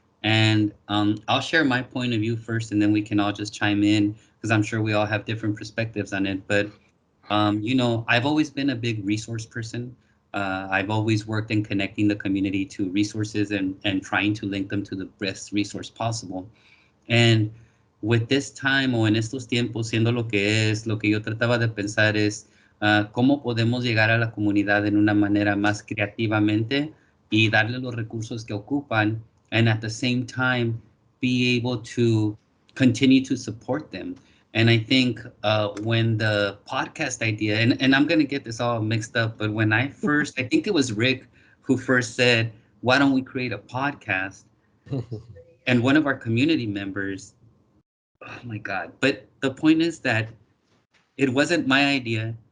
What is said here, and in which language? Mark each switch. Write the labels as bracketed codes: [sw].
[en] And I'll share my point of view first, and then we can all just chime in, because I'm sure we all have different perspectives on it. But I've always been a big resource person. I've always worked in connecting the community to resources and trying to link them to the best resource possible. And with this time, [es] o en estos tiempos, siendo lo que yo trataba de pensar es cómo podemos llegar a la comunidad en una manera más creativamente y darle los recursos que ocupan, [en] and at the same time be able to continue to support them. And I think when the podcast idea, and I'm going to get this all mixed up, but when I think it was Rick who first said, why don't we create a podcast? And one of our community members, oh my God. But the point is that it wasn't my idea.